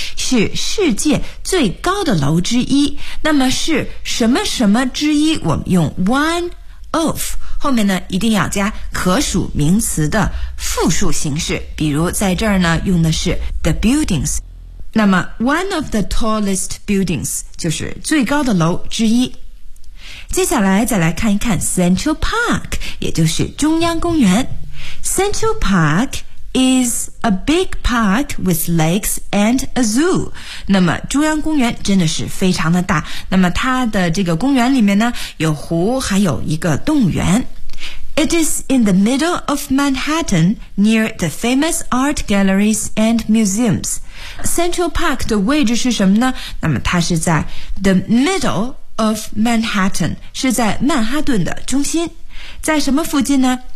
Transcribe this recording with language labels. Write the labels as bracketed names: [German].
[Chinese] 是世界最高的楼之一。那么是什么什么之一，我们用 one of后面呢一定要加可数名词的复数形式，比如在这儿呢用的是 the buildings， 那么 [English] one of the tallest buildings [Chinese] 就是最高的楼之一。接下来再来看一看 Central Park， 也就是中央公园。 [English] Central Park is a big park with lakes and a zoo。 [Chinese] 那么中央公园真的是非常的大，那么它的这个公园里面呢有湖还有一个动物园。 [English] It is in the middle of Manhattan near the famous art galleries and museums。 [Chinese] Central Park 的位置是什么呢？那么它是在 [English] the middle of Manhattan， [Chinese] 是在曼哈顿的中心。在什么附近呢？